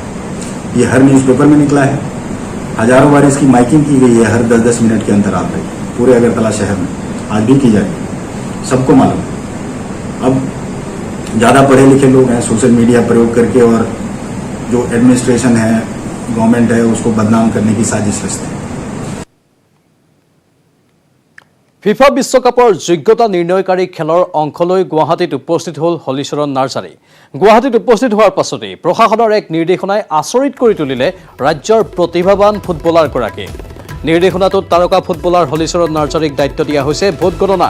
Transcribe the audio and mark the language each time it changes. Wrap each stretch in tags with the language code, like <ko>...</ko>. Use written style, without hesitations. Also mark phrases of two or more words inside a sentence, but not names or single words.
<hi>ये हर न्यूज़पेपर में निकला है. हजारों बार इसकी माइकिंग की गई है हर 10-10 मिनट के अंतर आप पूरे अगरतला शहर में. आज भी की जाएगी, सबको मालूम है. अब ज़्यादा पढ़े लिखे लोग हैं,</hi> <en>social media</en> <hi>प्रयोग करके और जो एडमिनिस्ट्रेशन है, गवर्नमेंट है, उसको बदनाम करने की साजिश रचते हैं.</hi> <as>ফিফা বিশ্বকাপৰ যোগ্যতা নিৰ্ণয়কাৰী খেলৰ অংশলৈ গুৱাহাটীত উপস্থিত হ'ল হলিচৰণ নাৰ্জাৰী. গুৱাহাটীত উপস্থিত হোৱাৰ পাছতেই প্ৰশাসনৰ এক নিৰ্দেশনাই আচৰিত কৰি তুলিলে ৰাজ্যৰ প্ৰতিভাৱান ফুটবলাৰগৰাকী. নিৰ্দেশনাটোত তাৰকা ফুটবলাৰ হলিচৰণ নাৰ্জাৰীক দায়িত্ব দিয়া হৈছে ভোট গণনাৰ.</as>